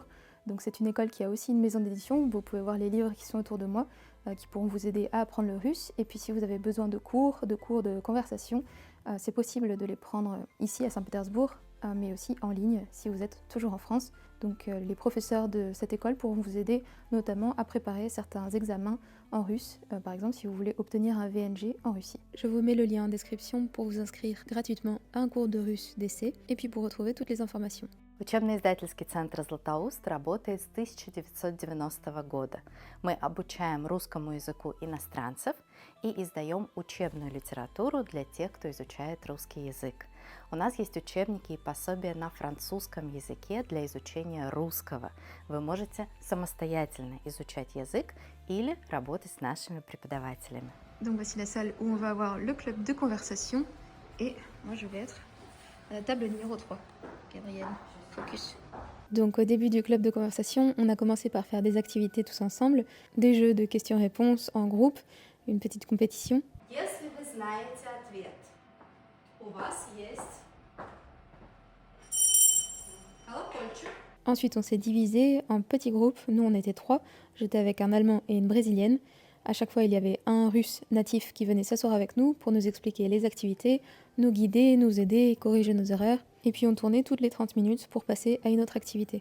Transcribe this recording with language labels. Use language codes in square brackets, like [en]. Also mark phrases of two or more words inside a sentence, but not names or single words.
[fr] Donc c'est une école qui a aussi une maison d'édition, où vous pouvez voir les livres qui sont autour de moi, qui pourront vous aider à apprendre le russe, et puis si vous avez besoin de cours de conversation, c'est possible de les prendre ici à Saint-Pétersbourg, mais aussi en ligne si vous êtes toujours en France. Donc les professeurs de cette école pourront vous aider notamment à préparer certains examens en russe, par exemple si vous voulez obtenir un VNG en Russie. Je vous mets le lien en description pour vous inscrire gratuitement à un cours de russe d'essai et puis pour retrouver toutes les informations. [ru] Учебно-издательский центр «Златоуст» работает с 1990 года. Мы обучаем русскому языку иностранцев и издаем учебную литературу для тех, кто изучает русский язык. У нас есть учебники и пособия на французском языке для изучения русского. Вы можете самостоятельно изучать язык или работать с нашими преподавателями. [fr] Donc voici la salle où on va avoir le club de conversation et moi je vais être à la table numéro 3. Gabrielle, focus. Donc au début du club de conversation, on a commencé par faire des activités tous ensemble, des jeux de questions-réponses en groupe, une petite compétition. [ru] Если вы знаете ответ, у вас есть колокольчик. [fr] Ensuite, on s'est divisé en petits groupes. Nous, on était 3. J'étais avec un Allemand et une Brésilienne. À chaque fois, il y avait un Russe natif qui venait s'asseoir avec nous pour nous expliquer les activités, nous guider, nous aider et corriger nos erreurs. Et puis, on tournait toutes les 30 minutes pour passer à une autre activité.